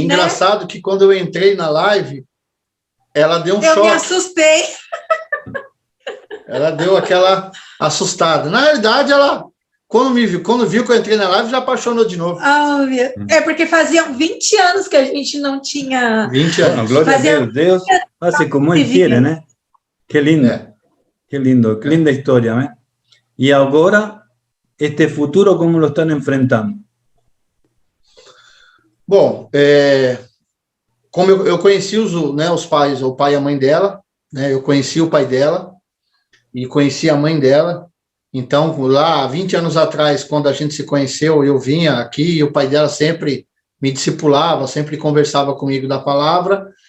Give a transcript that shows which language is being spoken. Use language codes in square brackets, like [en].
[pt] Engraçado, né? Que quando eu entrei na live, ela deu um choque. Eu me assustei. Ela deu aquela assustada. Na realidade, ela, quando viu que eu entrei na live, já apaixonou de novo. Oh, é porque faziam 20 anos que a gente não tinha... 20 anos. Glória a Deus [es] hace como Él quiere, [pt] né? Que lindo. [es] Qué lindo, qué linda historia, ¿eh? Y ahora, este futuro, ¿cómo lo están enfrentando? [pt] Bom, como eu conheci os pais, o pai e a mãe dela, né? Eu conheci o pai dela e conheci a mãe dela. Então, lá, 20 anos atrás, quando a gente se conheceu, eu vinha aqui e o pai dela sempre me discipulava, sempre conversava comigo da palavra.